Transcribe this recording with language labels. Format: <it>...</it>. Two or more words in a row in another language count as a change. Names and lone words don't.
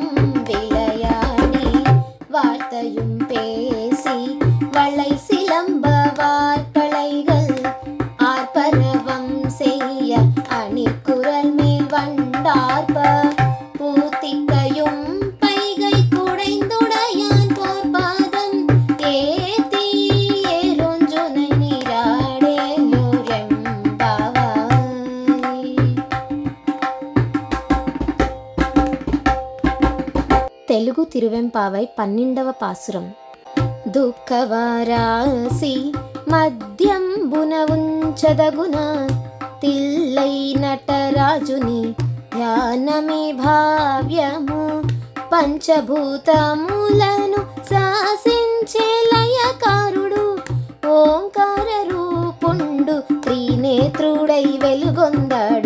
<ta>விளையாடி வார்த்தையும் பேசி வளை சிலம்ப வார்களைகள் ஆர்ப்பரவம் செய்ய அணிக்குரல் மேல் வண்டார்ப்ப பூத்திக்கையும் பைகை குடைந்துடையான் போர்பாதம் ஏத்தி ஏறுஞ்சுனை நீராடேலூரெம்பாவாய்.</ta> <te>తెలుగు తిరువెంపావై 12వ పాసురం. దుఃఖవారాసి మద్యంబున ఉంచదగున తిల్లై నటరాజుని ధ్యానమే భావ్యము పంచభూతములను శాసించే లయకారుడు ఓంకార రూపుండు త్రినేత్రుడై వెలుగొందాడు.</te>